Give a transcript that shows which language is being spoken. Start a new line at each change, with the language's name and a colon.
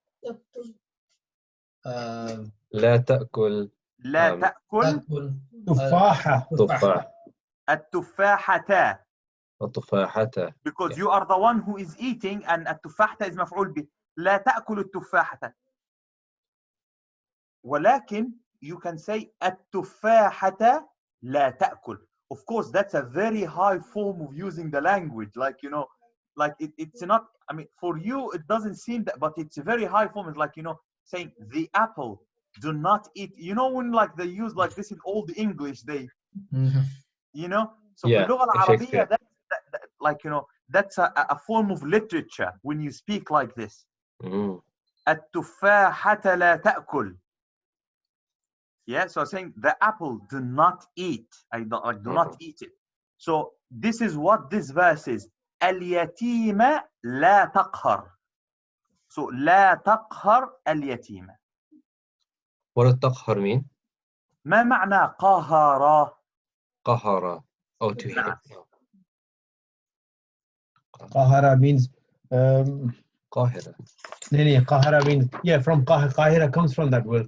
Arabic: تقتل. لا تأكل لا تأكل تأكل تفاحة. تفاح التفاحة. التفاحة.
English: Because you are the one who is eating and التفاحة is مفعول به.
Arabic: لا تأكل التفاحة. ولكن
English: you can say
Arabic: التفاحة لا تأكل.
English: Of course, that's a very high form of using the language. Like, you know, like it's not, I mean, for you, it doesn't seem that, but it's a very high form. It's like, you know, saying the apple, do not eat. You know, when like they use like this in old English, they, you know, so
Arabic: في اللغة العربية,
English: that, like, you know, that's a form of literature when you speak like this.
Arabic: التفاحة لا تأكل.
English: Yeah, so I'm saying the apple, do not eat. Do not eat it. So this is what this verse is.
Arabic: اليتيم لا تقهر. So لا تقهر اليتيم.
English: What does تقهر mean?
Arabic: ما معنى قهر؟
English: قهر. Oh, to hit. Qahara means
Arabic: قاهرة.
English: Qahara means, yeah, from Qahira comes from that word.